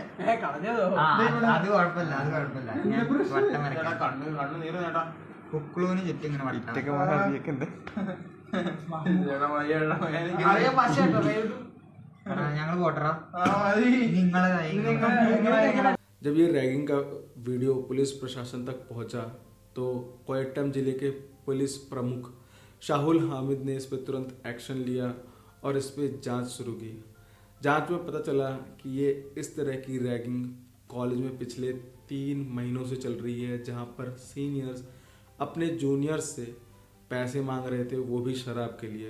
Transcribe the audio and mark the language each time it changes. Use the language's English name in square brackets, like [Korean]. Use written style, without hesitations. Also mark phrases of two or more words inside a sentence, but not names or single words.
[Malayalam] അത് കുഴപ്പമില്ല, അത് കുഴപ്പമില്ല. ഞാൻ വട്ടം വരയ്ക്കാം. കുക്കളൂന് ചുറ്റും ഇങ്ങനെ വട്ടം. ഞങ്ങൾ പോട്ടറാ നിങ്ങളെ. [Hindi] जब ये रैगिंग का वीडियो पुलिस प्रशासन तक पहुंचा तो कोयट्टम जिले के पुलिस प्रमुख शाहुल हामिद ने इस पर तुरंत एक्शन लिया और इस पर जांच शुरू की। जांच में पता चला कि ये इस तरह की रैगिंग कॉलेज में पिछले 3 महीनों से चल रही है, जहां पर सीनियर्स अपने जूनियर्स से पैसे मांग रहे थे, वो भी शराब के लिए।